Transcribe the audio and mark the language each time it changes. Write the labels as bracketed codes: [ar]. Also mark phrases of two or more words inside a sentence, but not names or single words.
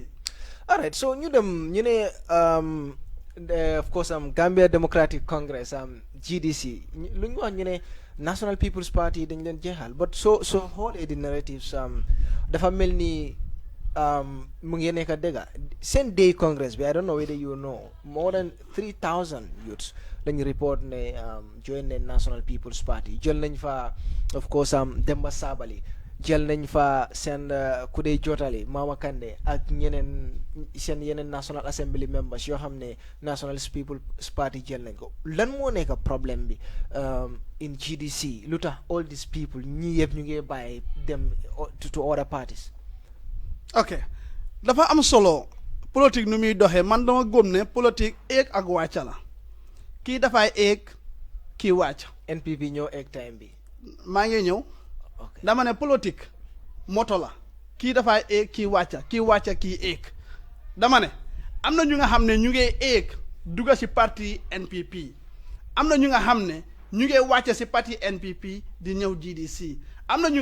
[en] All right, [wo] so ñu dem ñu né [en] of course [wo] Gambia Democratic Congress GDC lu ñu wax ñu ne National People's Party dañ leen jeexal [en] but so [wo] xoolee [en] the narratives [wo] dafa mel ni mu ngi nekk dëgga seen day Congress bi [en] I don't know whether you know more than [wo] 3,000 youths lañu report ne join ne National People's Party jël nañ fa [en] of course [wo] Demba Sabali jël nañ fa seen ku dee jotali Mama Kandeh ak ñeneen seen yeneen [en] National Assembly members [wo] yoo xam ne National People's Party jël nañ ko lan moo nekk problème bi in GDC lu tax [en] all these people [wo] ñi yëpp ñu ngi bàyyi dem [en] to other parties. [wo] Ok dafa am solo politique nu muy doxee man dama gëm ne politique eeg ak wàcca la kii dafay eeg kii wàcc. NPP ñëw eeg time bi. maa ngi ñëw. dama ne politique moto la kii dafay eeg kii wàcca kii eeg dama ne am na ñu nga xam ne ñu ngi eeg dugga ci parti NPP am na ñu nga xam ne ñu ngi wàcce ci parti NPP di ñëw GDC am na ñu